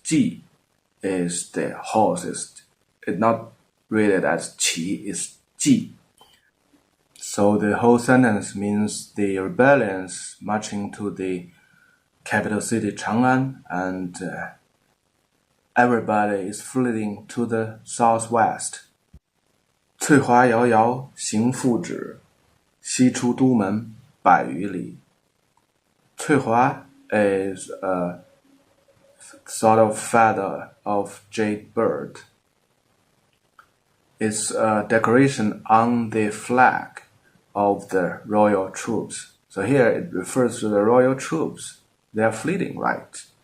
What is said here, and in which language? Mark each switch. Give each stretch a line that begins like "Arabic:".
English: Ji is the horses. It's not read as qi, it's ji. So the whole sentence means the rebellions marching to the capital city Chang'an, and everybody is fleeing to the southwest.
Chinese: 翠华遥遥行复止，西出都门百余里。
English: 翠华 is a sort of feather of jade bird. It's a decoration on the flag of the royal troops. So here it refers to the royal troops. They are fleeing, right?